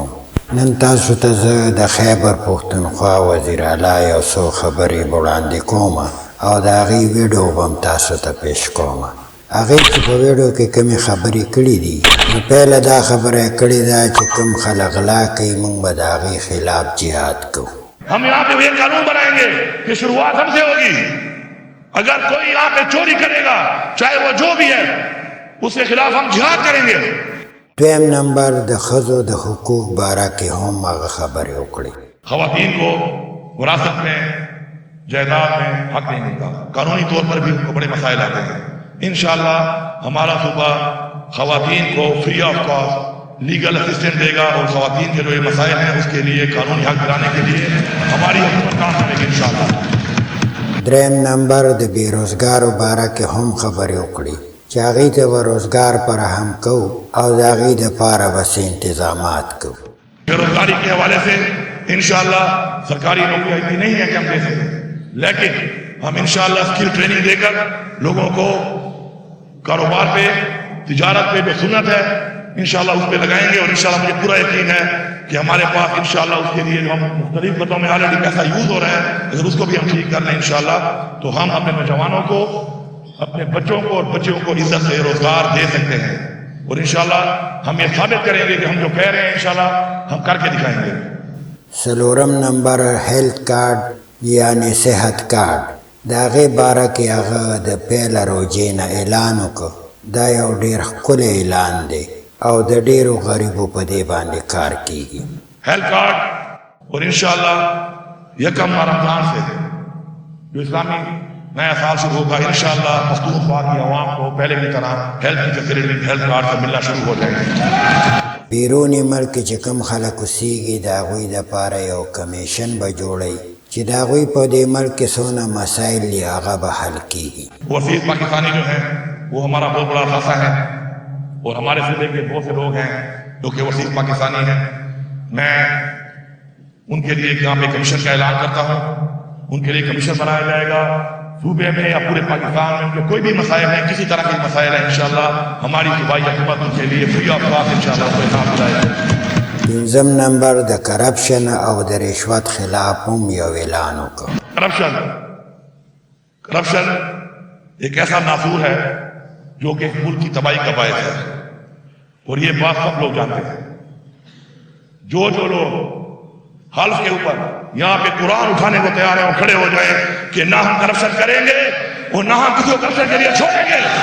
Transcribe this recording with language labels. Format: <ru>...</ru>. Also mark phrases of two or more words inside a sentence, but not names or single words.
<ps>نن تاسو ته زه د خیبر پښتونخوا وزیر اعلی یو څو خبرې وړاندې کوم او د هغې ویډیو به هم تاسو ته پیش کوم. هغې چې په ویډیو کې کومې خبرې کړي دي نو پهله دا خبره یې کړې ده چې کوم خلک غلا کوي موږ به د هغې خلاف جهاد کوو.</ps> <ur>ہم یہاں پہ یہ قانون بنائیں گے کہ شروعات ہم سے ہوگی. اگر کوئی یہاں پہ چوری کرے گا چاہے وہ جو بھی ہے اس کے خلاف ہم جہاد کریں گے.</ur> <ps>دویم نمبر د ښځو د حقوق باره کې هم هغه خبرې وکړي.</ps> <ur>خواتین کو وراثت میں جائیداد میں حق نہیں ملتا. قانونی طور پر بھی بڑے مسائل آتے ہیں.</ur> <ar>انشاءاللہ</ar> <ur>ہمارا صوبہ خواتین کو</ur> <en>free of cost legal assistant</en> <ur>دے گا اور خواتین کے جو یہ مسائل ہیں اس کے لیے قانونی حق دلانے کے لیے ہماری حکومت کام کرے گی</ur> <ar>انشاءاللہ.</ar> <ps>دریم نمبر د بیروزګارو باره کې هم خبرې وکړي چې هغې ته به روزګار فراهم کوو او د هغې دپاره به څه انتظامات کوو.</ps> <ur>بے روزگاری کے حوالے سے</ur> <ar>انشاءاللہ</ar> <ur>سرکاری نوکریاں اتنی نہیں ہیں کہ ہم دے سکیں، لیکن ہم</ur> <ar>انشاءاللہ</ar> <en>skill training</en> <ur>دے کر لوگوں کو کاروبار پہ تجارت پہ جو سنت ہے</ur> <ar>انشاءاللہ</ar> <ur>اس پہ لگائیں گے. اور</ur> <ar>انشاءاللہ</ar> <ur>مجھے پورا یقین ہے کہ ہمارے پاس</ur> <ar>انشاءاللہ</ar> <ur>اس کے لیے جو ہم مختلف خطوں میں آلریڈی پیسہ یوز ہو رہا ہے اگر اس کو بھی ہم ٹھیک کر لیں</ur> <ar>انشاءاللہ</ar> <ur>تو ہم اپنے نوجوانوں کو اپنے بچوں کو اور بچیوں کو عزت سے روزگار دے سکتے ہیں. اور</ur> <ar>انشاءاللہ</ar> <ur>ہم یہ ثابت کریں گے کہ ہم جو کہہ رہے ہیں</ur> <ar>انشاءاللہ</ar> <ur>ہم کر کے دکھائیں گے.</ur> <ps>څلورم نمبر</ps> <en>health card</en> <ps>یعنی صحت کارډ د هغې باره کې هغه د پیله روجې نه اعلان وکړ. دا یو ډېر ښکلی اعلان دی او د ډېرو غریبو په دې باندې کار کیږي.</ps> <en>health card</en> <ur>اور</ur> <ar>انشاءاللہ</ar> <ur>یکم رمضان سے جو اسلامی نیا سال شروع ہوگا</ur> <ar>انشاءاللہ</ar> <ur>پختونخوا کی عوام کو پہلے کی طرح ہیلتھ کی</ur> <en>facility health card</en> <ur>سے ملنا شروع ہو جائے گا.</ur> <ps>بیروني ملک چې کوم خلک اوسېږي د هغوی دپاره یو کمیشن به جوړوي چې د هغوی په دې ملک کې څونه مسایل دي هغه به حل کیږي.</ps> <ur>وسیع پاکستانی جو ہیں وہ ہمارا بہت بڑا خاصہ ہے اور ہمارے صوبے کے بہت سے لوگ ہیں جو کہ وسیع پاکستانی ہیں. میں ان کے لیے یہاں پہ کمیشن کا اعلان کرتا ہوں. ان کے لیے کمیشن بنایا جائے گا صوبے میں یا پورے پاکستان میں. ان کے کوئی بھی مسائل ہیں کسی طرح کے مسائل ہیں</ur> <ar>انشاءاللہ</ar> <ur>ہماری صوبائی حکومت ان کے لیے</ur> <en>free of cost</en> <ar>انشاءاللہ</ar> <ur>کوئی کام دلائے گا.</ur> <ps>پنځم نمبر د کرپشن او د رشوت خلاف هم یو اعلان وکړ.</ps> <ur>کرپشن ایک ایسا ناسور ہے جو کہ ملک کی تباہی کا باعث ہے اور یہ بات سب لوگ جانتے ہیں. جو لوگ حلف کے اوپر یہاں پہ قرآن اٹھانے کو تیار ہیں اور کھڑے ہو جائیں کہ نہ ہم کرپشن کریں گے اور نہ ہم کسی کو کرپشن کے لیے چھوڑیں گے.</ur>